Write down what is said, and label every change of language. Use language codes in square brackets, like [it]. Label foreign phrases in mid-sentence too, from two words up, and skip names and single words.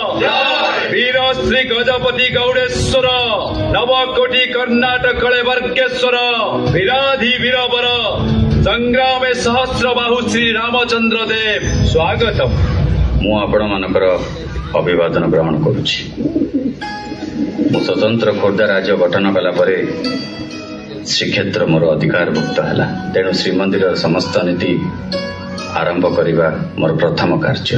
[sa] वीर श्री गजपति गौडेश्वर नवकोटि कर्नाटक कलेवर्गेश्वर वीराधि वीरवर संग्राम सहस्र बाहु श्री रामचंद्र देव स्वागतम। [or] ମୁଁ ଆପଣମାନଙ୍କର ଅଭିବାଦନ ଗ୍ରହଣ କରୁଛି। ମୁଁ ସ୍ୱତନ୍ତ୍ର ଖୋର୍ଦ୍ଧା ରାଜ୍ୟ ଗଠନ କଲା ପରେ ଶ୍ରୀକ୍ଷେତ୍ର ମୋର ଅଧିକାରଭୁକ୍ତ ହେଲା। ତେଣୁ ଶ୍ରୀମନ୍ଦିରର ସମସ୍ତ ନୀତି ଆରମ୍ଭ କରିବା ମୋର ପ୍ରଥମ କାର୍ଯ୍ୟ।